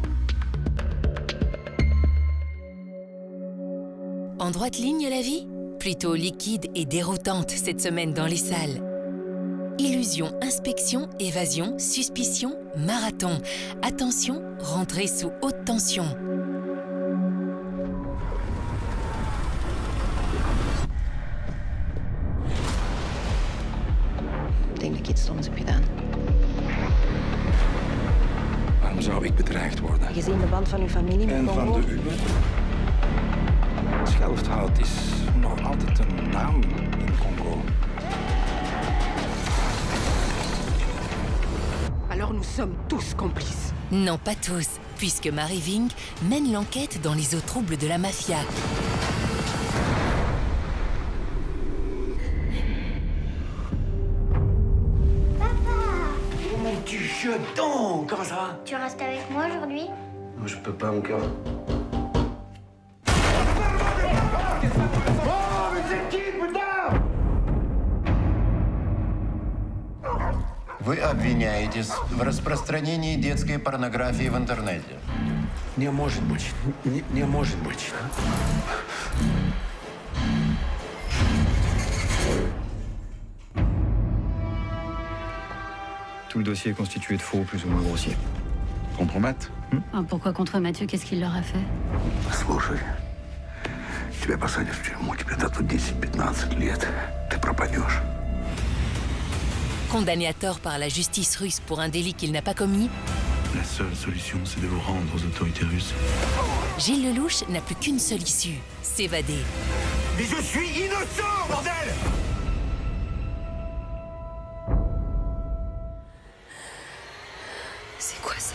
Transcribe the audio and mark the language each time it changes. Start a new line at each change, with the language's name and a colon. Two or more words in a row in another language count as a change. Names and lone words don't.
French: En droite ligne, la vie? Plutôt liquide et déroutante cette semaine dans les salles. Illusion, inspection, évasion, suspicion, marathon. Attention, rentrez sous haute tension.
Dutch: Ik denk dat ik iets stoms heb gedaan. Waarom zou ik bedreigd worden? Gezien de band van uw familie met En van Congo. de uwe? Schelfhout is nog altijd een naam in Congo.
French: Alors nous sommes tous complices. Non, pas tous, puisque Marie Ving mène l'enquête dans les eaux troubles de la mafia. Comment tu jettes donc? Comment ça va? Tu restes avec moi aujourd'hui? Non, je peux pas, mon cœur.
Russian: Вы обвиняетесь в распространении детской порнографии в интернете. Не может быть. Не может быть.
French: Tout le dossier est constitué de faux plus ou moins grossiers. Compromettre? Pourquoi contre Mathieu? Qu'est-ce qu'il leur a fait?
Russian: Слушай, тебя посадят в тюрьму, тебе дадут 10-15 лет. Ты пропадешь.
French: Condamné à tort par la justice russe pour un délit qu'il n'a pas commis, La seule solution, c'est de vous rendre aux autorités russes. Gilles Lelouch n'a plus qu'une seule issue, s'évader. Mais je suis innocent, bordel! C'est quoi ça?